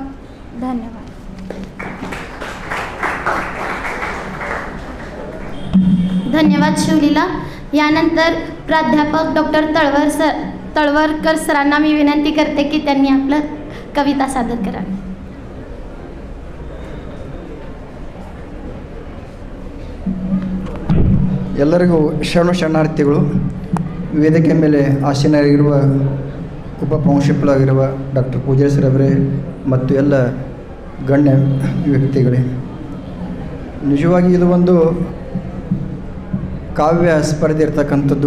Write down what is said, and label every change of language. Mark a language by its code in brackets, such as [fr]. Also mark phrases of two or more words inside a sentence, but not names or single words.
[mr] धन्यवाद. धन्यवाद शिवलीला. यानंतर प्राध्यापक डॉक्टर तळवरकर सरांना मी विनंती करते की त्यांनी आपलं कविता सादर करावी. [kn] ಎಲ್ಲರಿಗೂ ಶರಣಾರ್ಥಿಗಳು. ವೇದಿಕೆ ಮೇಲೆ ಆಸೀನರಾಗಿರುವ ಉಪಪ್ರಾಂಶುಪಾಲರಾಗಿರುವ ಡಾಕ್ಟರ್ ಪೂಜಾರಿ ಸರ್ ಅವರೇ ಮತ್ತು ಎಲ್ಲ ಗಣ್ಯ ವ್ಯಕ್ತಿಗಳೇ, ನಿಜವಾಗಿ ಇದು ಒಂದು ಕಾವ್ಯ ಸ್ಪರ್ಧೆ ಇರ್ತಕ್ಕಂಥದ್ದು.